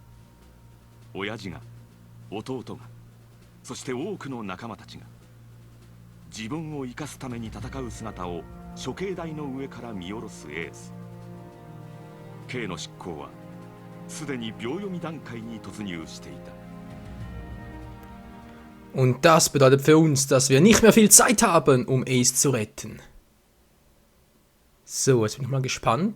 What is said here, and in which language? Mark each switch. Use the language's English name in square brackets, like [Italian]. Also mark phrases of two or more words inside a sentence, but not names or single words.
[Japanese] 親父が、弟が、そして多くの仲間たちが自分を生かすために戦う姿を処刑台の上から見下ろすエース。 K の執行はすでに秒読み段階に突入していた。 [German] Und das bedeutet für uns, dass wir nicht mehr viel Zeit haben, um Ace zu retten. So, jetzt bin ich mal gespannt.